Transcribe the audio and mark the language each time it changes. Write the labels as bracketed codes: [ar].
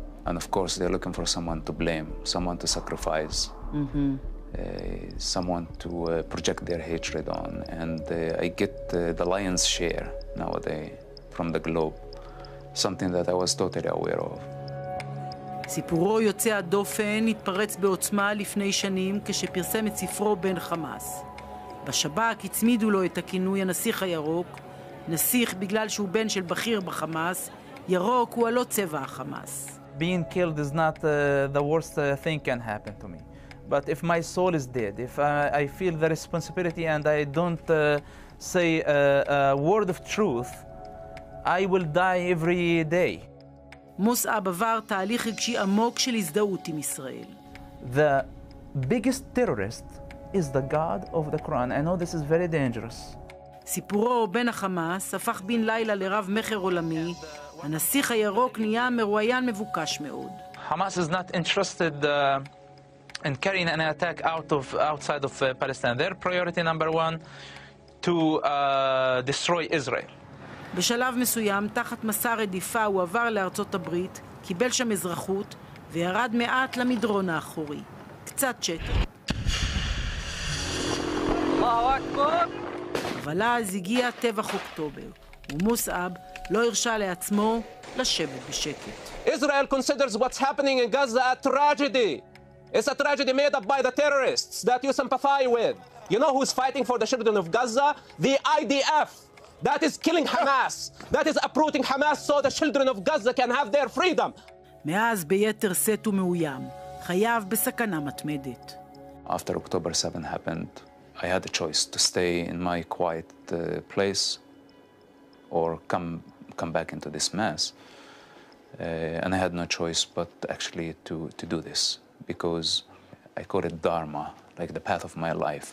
[en] And of course, they're looking for someone to blame, someone to sacrifice, someone to project their hatred on. And I get the lion's share nowadays from the globe, something that I was totally aware of. [he] סיפורו יוצא הדופן התפרץ בעוצמה לפני שנים כשפרסם את ספרו בן חמאס. בשב"כ הצמידו לו את הכינוי הנסיך הירוק, נסיך בגלל שהוא בן של בכיר בחמאס, ירוק הוא הלא צבע החמאס. [en] Being killed is not the worst thing can happen to me. But if my soul is dead, if I feel the responsibility and I don't say a word of truth, I will die every day. [he] מוסעב עבר תהליך רגשי עמוק של הזדהות עם ישראל. [en] The biggest terrorist is the God of the Quran. I know this is very dangerous. [he] סיפורו בן החמאס הפך בן לילה לרב מחר עולמי. הנסיך הירוק נהיה מרואיין מבוקש מאוד. [en] Hamas is not interested in carrying an attack outside of Palestine. Their priority number one to destroy Israel. [he] בשלב מסוים, תחת מסע רדיפה, הוא עבר לארצות הברית, קיבל שם אזרחות, וירד מעט למדרון האחורי. קצת שקט. אבל אז הגיע טבח אוקטובר, ומוסעב לא הרשה לעצמו לשבת בשקט. [en] Israel considers what's happening in Gaza a tragedy. It's a tragedy made up by the terrorists that you sympathize with. You know who's fighting for the children of Gaza? The IDF. That is killing Hamas. That is uprooting Hamas so the children of Gaza can have their freedom. [he] מאז ביתר שאת ומאוים, חייו בסכנה מתמדת. [en] After October 7 happened, I had a choice to stay in my quiet place or come back into this mess. And I had no choice but actually to do this, because I call it Dharma, like the path of my life.